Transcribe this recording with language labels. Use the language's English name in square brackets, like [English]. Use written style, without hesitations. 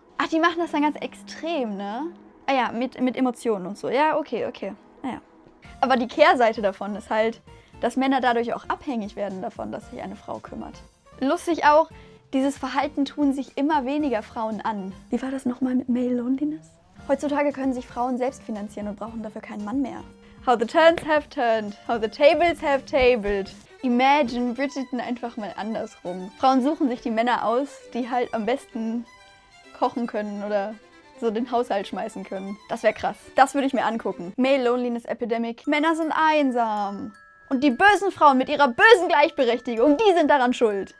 [German] Ach, die machen das dann ganz extrem, ne? Ah ja, mit Emotionen und so. Ja, okay. Naja. Aber die Kehrseite davon ist halt, dass Männer dadurch auch abhängig werden davon, dass sich eine Frau kümmert. Lustig auch, dieses Verhalten tun sich immer weniger Frauen an. Wie war das nochmal mit Male Loneliness? Heutzutage können sich Frauen selbst finanzieren und brauchen dafür keinen Mann mehr. [English] How the turns have turned, how the tables have tabled. Imagine [German] Bridgerton einfach mal andersrum. Frauen suchen sich die Männer aus, die halt am besten kochen können oder so den Haushalt schmeißen können. Das wäre krass. Das würde ich mir angucken. Male Loneliness Epidemic. Männer sind einsam. Und die bösen Frauen mit ihrer bösen Gleichberechtigung, die sind daran schuld.